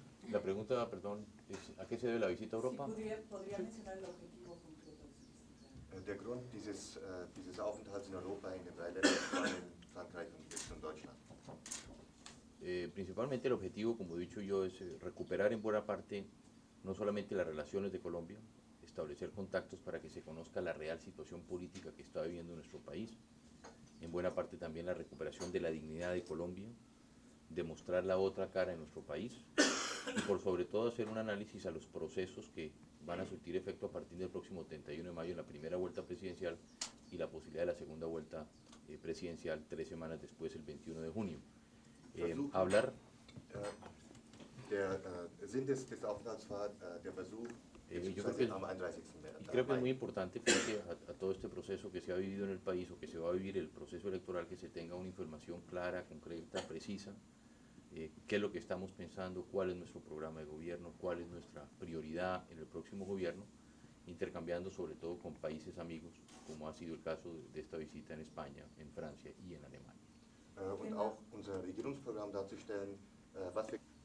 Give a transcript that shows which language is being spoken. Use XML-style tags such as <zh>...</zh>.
<es>La pregunta, perdón, es ¿a qué se debe la visita a Europa? Sí, ¿podría mencionar el objetivo concreto de su visita?</es> <de>Der Grund dieses Aufenthalts in Europa in den 3 Ländern, Spanien, Frankreich und jetzt in Deutschland.</de> <es>Principalmente el objetivo, como he dicho yo, es recuperar en buena parte no solamente las relaciones de Colombia, establecer contactos para que se conozca la real situación política que está viviendo nuestro país, en buena parte también la recuperación de la dignidad de Colombia, demostrar la otra cara de nuestro país y por sobre todo hacer un análisis a los procesos que van a surtir efecto a partir del próximo 31 de mayo en la primera vuelta presidencial y la posibilidad de la segunda vuelta presidencial 3 semanas después, el 21 de junio. Hablar...</es> <de>Der Sinn des Aufenthalts war der Versuch,</de> <es>yo creo que,</es> <de>am 31.</de> <es>y creo que es muy importante frente a todo este proceso que se ha vivido en el país o que se va a vivir el proceso electoral, que se tenga una información clara, concreta, precisa, qué es lo que estamos pensando, cuál es nuestro programa de gobierno, cuál es nuestra prioridad en el próximo gobierno, intercambiando sobre todo con países amigos, como ha sido el caso de esta visita en España, en Francia y en Alemania.</es> <de>Und auch unser Regierungsprogramm darzustellen, was wir...</de>